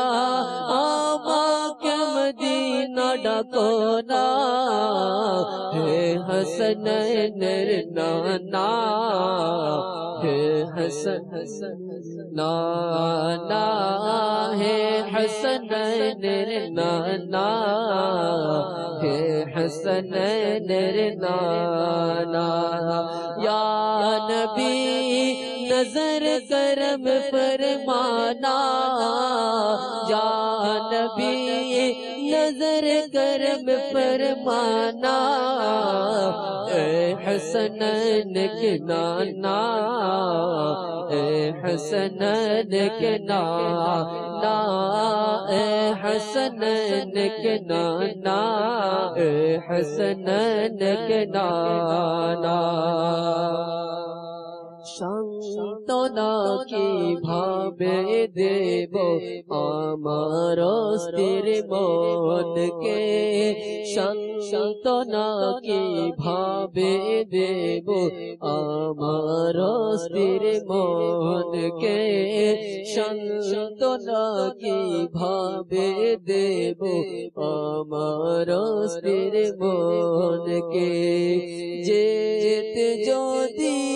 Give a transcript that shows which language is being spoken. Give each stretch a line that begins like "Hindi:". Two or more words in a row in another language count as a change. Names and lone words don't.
Bangla: আমাকে মদিনা ডাকো না হে হাসানাইনের নানা হে হাসান নানা হে হাসানাইনের নানা হে হাসানাইনের নানা
Urdu: یا نبی نظر کرم فرمانا یا نبی نظر کرم فرمانا اے حسنین کے نانا اے حسنین کے نانا اے حسنین کے نانا اے حسنین کے نانا
Bangla: শান্তনা কি ভাবে দেব আমার স্থির মনকে শান্তনা কি ভাবে দেব আমার স্থির মনকে শান্তনা কি ভাবে দেব আমার স্থির মনকে যেতে যদি